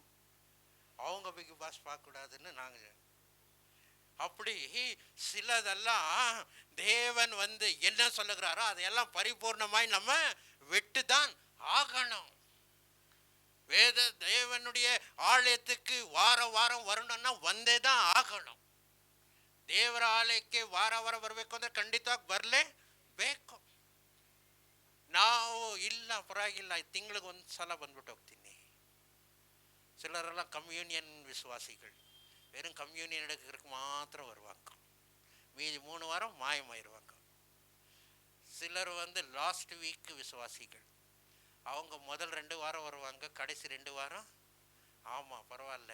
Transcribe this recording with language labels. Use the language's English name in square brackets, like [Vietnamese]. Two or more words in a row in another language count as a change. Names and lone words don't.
[Tamil] அவங்க பிக் பாஸ் பார்க்க கூடாதுன்னு நாங்க. அப்படி சிலதெல்லாம் தேவன் என்ன சொல்லுகிறாரோ அதையெல்லாம் பரிபூர்ணமாய் நம்ம விட்டுதான் ஆகணும். தேவனுடைய ஆலயத்துக்கு வாரம் வாரம் வரணும்னா வந்தேதான் ஆகணும். [Kannada] ದೇವರ ಆಲಯಕ್ಕೆ ವಾರ ವಾರ ಬರಬೇಕು ಅಂದ್ರೆ ಖಂಡಿತವಾಗಿ ಬರಲೇಬೇಕು. ನಾವು ಇಲ್ಲ ಪರವಾಗಿಲ್ಲ, ತಿಂಗಳಿಗೆ ಒಂದು ಸಲ ಬಂದ್ಬಿಟ್ಟು ಹೋಗ್ತೀನಿ. [Tamil] சிலரெல்லாம் கம்யூனியன் விசுவாசிகள், வெறும் கம்யூனியன் எடுக்கிறதுக்கு மாத்திரம் வருவாங்க. மீதி 3 வாரம் மாயமாயிருவாங்க. சிலர் [English] last week [Tamil] விசுவாசிகள், அவங்க முதல் 2 வாரம் வருவாங்க, கடைசி 2 வாரம் ஆமாம் பரவாயில்ல.